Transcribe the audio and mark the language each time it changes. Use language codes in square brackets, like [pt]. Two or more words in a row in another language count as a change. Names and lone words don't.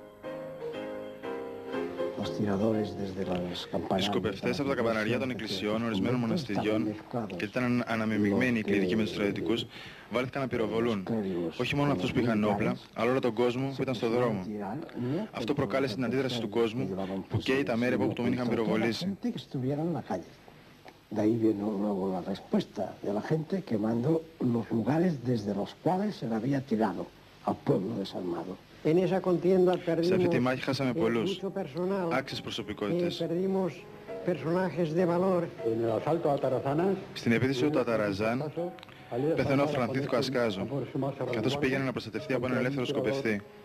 [el] Οι σκοπευτές από τα καμπαναριά των εκκλησιών, ορισμένων μοναστηριών και ήταν αναμειγμένοι οι κληρικοί με τους στρατιωτικούς, βάλθηκαν να πυροβολούν. Όχι μόνο αυτούς που είχαν όπλα, αλλά όλο τον κόσμο που ήταν στο δρόμο. Αυτό προκάλεσε την αντίδραση του κόσμου που καίει τα μέρη που τον είχαν πυροβολήσει. [es] De ahí vino luego la respuesta de la gente quemando los lugares desde los cuales se le había tirado al pueblo desarmado. [el] Σε αυτή τη μάχη χάσαμε πολλούς, άξιες προσωπικότητες. Στην επίθεση του Αταραζάν πεθαίνω ο Φρανθίσκο Ασκάζο, καθώς πήγαινε να προστατευτεί από έναν ελεύθερο σκοπευτή.